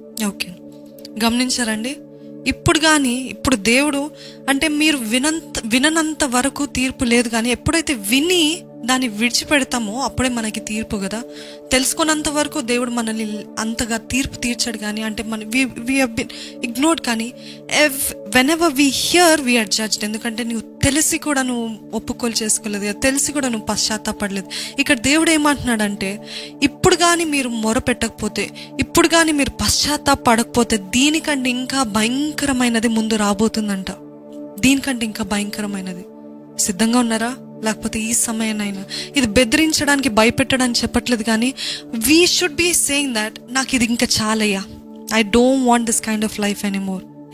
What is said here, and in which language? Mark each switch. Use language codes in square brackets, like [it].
[te] Okay, గమనించారండి? ఇప్పుడు దేవుడు అంటే మీరు విననంత వరకు తీర్పు లేదు, కానీ ఎప్పుడైతే విని దాన్ని విడిచిపెడతామో అప్పుడే మనకి తీర్పు కదా. తెలుసుకున్నంత వరకు దేవుడు మనల్ని అంతగా తీర్పు తీర్చాడు, కానీ అంటే [en] we have been ignored. కానీ whenever we hear we are judged. [te] ఎందుకంటే నువ్వు తెలిసి కూడా నువ్వు ఒప్పుకోలు చేసుకోలేదు, తెలిసి కూడా నువ్వు పశ్చాత్తాపడలేదు. ఇక్కడ దేవుడు ఏమంటున్నాడంటే, ఇప్పుడు కానీ మీరు మొరపెట్టకపోతే, ఇప్పుడు కానీ మీరు పశ్చాత్తాపడకపోతే దీనికంటే ఇంకా భయంకరమైనది ముందు రాబోతుందంట. దీనికంటే ఇంకా భయంకరమైనది. సిద్ధంగా ఉన్నారా? లేకపోతే ఈ సమయానైనా, ఇది బెదిరించడానికి భయపెట్టడానికి చెప్పట్లేదు, కానీ [en] we should be saying that [te] నాకు ఇది ఇంకా చాలయ్యా, [en] I don't want this kind of life anymore.